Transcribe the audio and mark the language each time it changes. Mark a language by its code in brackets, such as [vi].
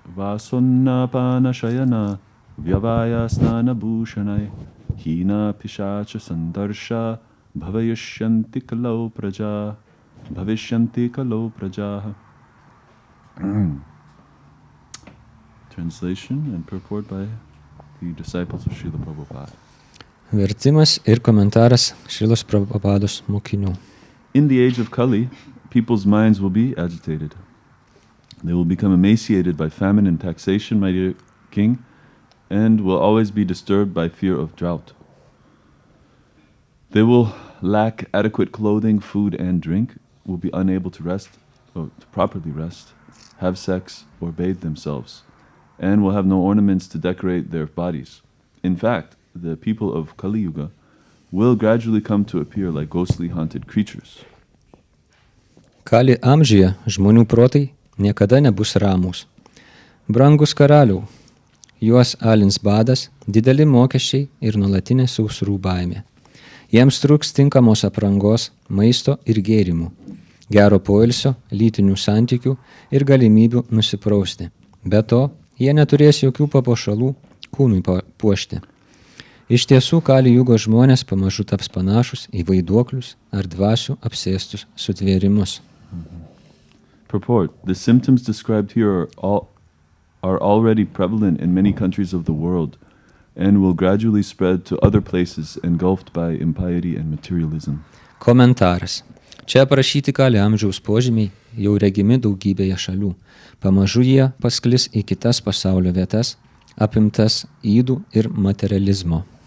[sa] Vāso nna-pāna-śayana vyavāya-snāna-bhūṣaṇaiḥ hīnāḥ piśāca-sandarśā bhaviṣyanti kalau prajāḥ. [en] Translation and purport by the disciples of Srila Prabhupada. [lt] Vertimas ir komentaras Šrilos Prabhupados mokinių. [en] In the age of Kali, people's minds will be agitated. They will become emaciated by famine and taxation, my dear king, and will always be disturbed by fear of drought. They will lack adequate clothing, food, and drink, will be unable to rest, or to properly rest, have sex, or bathe themselves, and will have no ornaments to decorate their bodies. In fact, the people of Kali-yuga will gradually come to appear like ghostly haunted creatures. [lt] Kali amžiuje žmonių protai niekada nebus ramūs. Brangus karaliau, juos alins badas, dideli mokesčiai ir nuolatinė sausrų baimė. Jiems trūks tinkamos aprangos, maisto ir gėrimų, gero poilsio, lytinių santykių ir galimybių nusiprausti. Be to, jie neturės jokių papuošalų kūnui puošti. Iš tiesų, Kali-yugos žmonės pamažu taps panašus į vaiduoklius ar dvasių apsėstus sutvėrimus. [en] Purport. The symptoms described here are already prevalent in many countries of the world and will gradually spread to other places engulfed by impiety and materialism. [lt] Komentaras. Čia aprašyti Kali amžiaus požymiai jau regimi daugybėje šalių. Pamažu jie pasklis į kitas pasaulio vietas, apimtas ydų ir materializmo.